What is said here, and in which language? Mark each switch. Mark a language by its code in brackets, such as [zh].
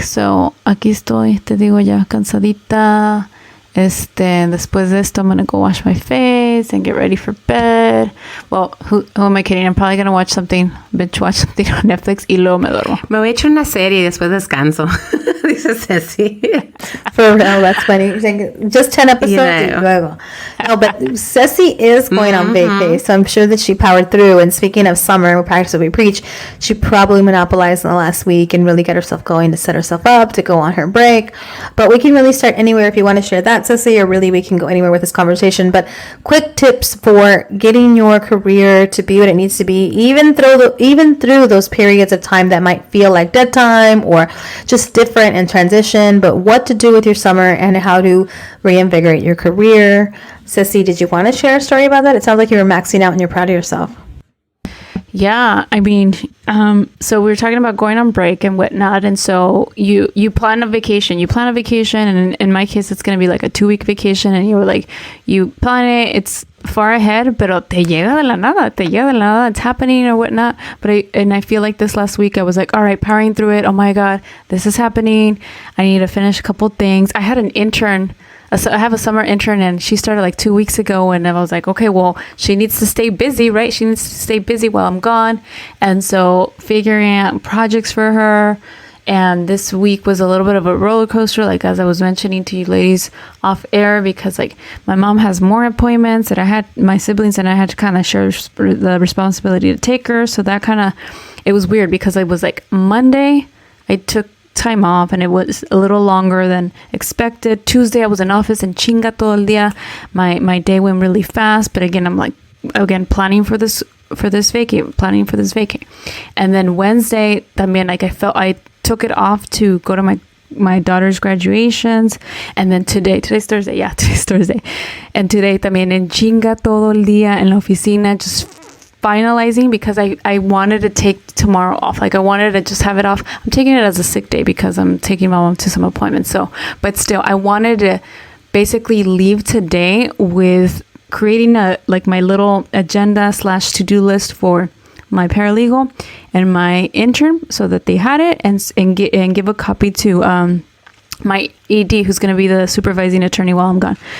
[es] So, aquí estoy, te digo ya, cansadita. Después de esto, [en] I'm going to go wash my face and get ready for bed. Well, who am I kidding? I'm probably going to binge watch something on Netflix [es] y luego me duermo. Me voy a echar una serie y después descanso. Dice Ceci. [en] For real, that's funny. You're saying just 10 episodes [es] y luego. [en] No, but Ceci is going on vacay, so I'm sure that she powered through. And speaking of summer, we practice what we preach. She probably monopolized in the last week and really got herself going to set herself up to go on her break. But we can really start anywhere if you want to share that, Ceci, or really we can go anywhere with this conversation. But quick tips for getting your career to be what it needs to be, even through those periods of time that might feel like dead time or just different and transition, but what to do with your summer and how to reinvigorate your career. Ceci, did you want to share a story about that? It sounds like you were maxing out and you're proud of yourself. Yeah, I mean, so we were talking about going on break and whatnot, and so you plan a vacation. And in my case, it's going to be like a 2-week vacation, and you plan it. It's far ahead, [es] pero te llega de la nada. [en] It's happening or whatnot. But I feel like this last week I was like, all right, powering through it. Oh my God, this is happening. I need to finish a couple things. I had an intern. I have a summer intern, and she started like 2 weeks ago, and I was like, okay, well, she needs to stay busy, right? She needs to stay busy while I'm gone. And so figuring out projects for her. And this week was a little bit of a roller coaster, like as I was mentioning to you ladies off air, because like my mom has more appointments that I had, my siblings and I had to kind of share the responsibility to take her. So that it was weird because it was like Monday, I took time off and it was a little longer than expected. Tuesday I was in office and [es] chinga todo el día. [en] My day went really fast, but again, I'm like, planning for this vacay. And then Wednesday, también, like I took it off to go to my daughter's graduations, and then today's Thursday. Yeah, today's Thursday. And today [es] también en chinga todo el día en la oficina, [en] just finalizing because I wanted to take tomorrow off. Like I wanted to just have it off. I'm taking it as a sick day because I'm taking my mom to some appointments. So, but still, I wanted to basically leave today with creating my little agenda / to-do list for my paralegal and my intern so that they had it and give a copy to my ED, who's going to be the supervising attorney while I'm gone.